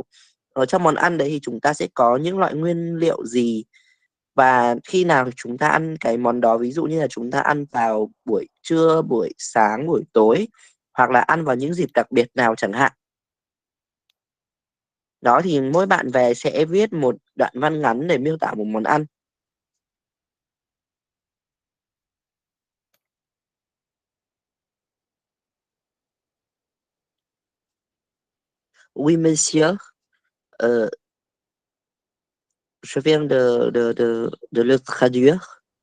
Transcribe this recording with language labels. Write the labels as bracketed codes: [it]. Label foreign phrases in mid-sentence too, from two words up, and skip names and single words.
[vi] Ở trong món ăn đấy thì chúng ta sẽ có những loại nguyên liệu gì, và khi nào chúng ta ăn cái món đó, ví dụ như là chúng ta ăn vào buổi trưa, buổi sáng, buổi tối, hoặc là ăn vào những dịp đặc biệt nào chẳng hạn. Đó, thì mỗi bạn về sẽ viết một đoạn văn ngắn để miêu tả một món ăn. [fr] Oui, monsieur. Euh, je viens de le traduire.